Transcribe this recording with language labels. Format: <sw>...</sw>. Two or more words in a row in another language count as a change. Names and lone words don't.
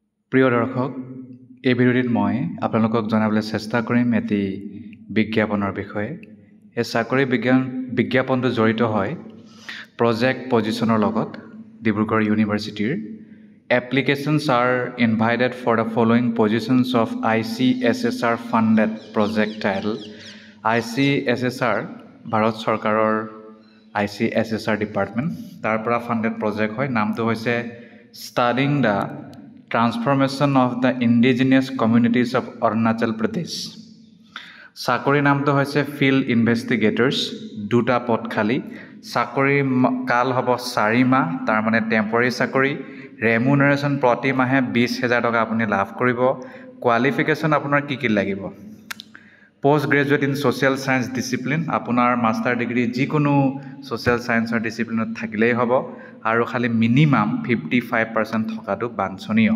<as>প্ৰিয় দৰ্শক, এই ভিডিঅ'টিত মই আপোনালোকক জনাবলৈ চেষ্টা কৰিম এটি বিজ্ঞাপনৰ বিষয়ে। এই চাকৰি বিজ্ঞাপনটো জড়িত হয়</as> <en>project position</en> <as>লগত ডিব্ৰুগড় ইউনিভাৰ্চিটিৰ।</as> <en>Applications are invited for the following positions of ICSSR funded project title.</en> <as>ICSSR ভাৰত চৰকাৰৰ ICSSR ডিপাৰ্টমেণ্ট তাৰ পৰা</as> <en>funded project</en> <as>হয়। নামটো হৈছে Studying the Transformation of the Indigenous Communities of Arunachal Pradesh। চাকৰি নামটো হৈছে</as> <en>field investigators.</en> <as>দুটা পদ খালী। চাকৰি কাল হ'ব 4 মাহ, তাৰ মানে টেম্পৰাৰী চাকৰি। ৰেমুনাৰেশ্যন প্ৰতি মাহে 20,000 টকা আপুনি লাভ কৰিব। কোৱালিফিকেশ্যন আপোনাৰ কি লাগিব?</as> <en>post graduate in social science discipline,</en> <as>আপোনাৰ</as> <en>master degree</en> <as>যিকোনো</as> <en>social science discipline</en> <as>থাকিলেই হ'ব, আৰু খালি মিনিমাম 55% থকাটো বাঞ্ছনীয়।</as>